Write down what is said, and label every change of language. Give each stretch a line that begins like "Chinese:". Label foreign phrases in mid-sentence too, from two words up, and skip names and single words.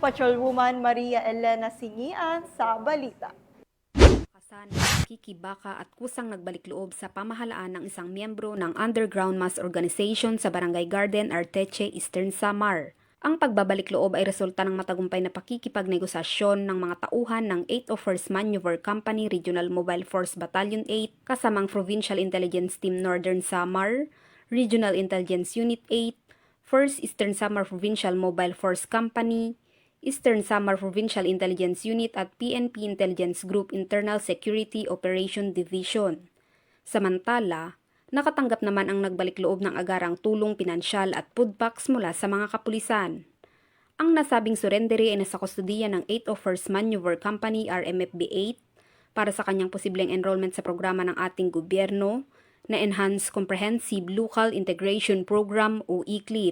Filipino: Patrolwoman Maria Elena Singian sa balita. Kikibaka at kusang nagbalik loob sa pamahalaan ng isang miyembro ng underground mass organization sa Barangay Garden, Arteche, Eastern Samar. Ang pagbabalik loob ay resulta ng matagumpay na pakikipagnegosasyon ng mga tauhan ng 801st Maneuver Company Regional Mobile Force Battalion 8 kasamang Provincial Intelligence Team Northern Samar, Regional Intelligence Unit 8, 1st Eastern Samar Provincial Mobile Force Company, Eastern Samar Provincial Intelligence Unit at PNP Intelligence Group Internal Security Operation Division. Samantala, nakatanggap naman ang nagbalik loob ng agarang tulong pinansyal at
English: food packs
Filipino: mula sa mga kapulisan. Ang nasabing surrendery ay nasa kustudiya ng 801st Maneuver Company RMFB 8 para sa kanyang posibleng enrollment sa programa ng ating gobyerno na Enhanced Comprehensive Local Integration Program o ECLIP.